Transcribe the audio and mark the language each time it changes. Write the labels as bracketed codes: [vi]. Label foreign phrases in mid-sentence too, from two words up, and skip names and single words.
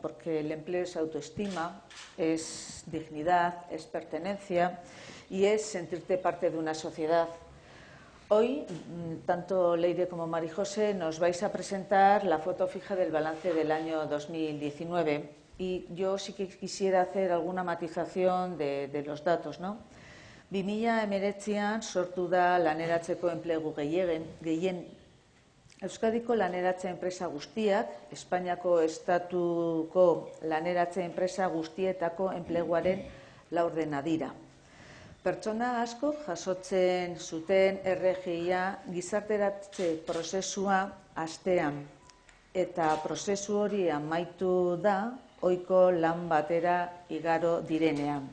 [es] Porque el empleo es autoestima, es dignidad, es pertenencia y es sentirte parte de una sociedad. Hoy, tanto Leire como María José nos vais a presentar la foto fija del balance del año 2019 y yo sí que quisiera hacer alguna matización de los datos, ¿no? [eu] 2019an sortu da laneratzeko enplegu gehien Euskadiko laneratze enpresa guztiak, Espainiako estatuko laneratze enpresa guztietako enpleguaren laurdena dira. Pertsona asko jasotzen zuten RGIa gizarteratze prozesua hastean eta prozesu hori amaitu da ohiko lan batera igaro direnean.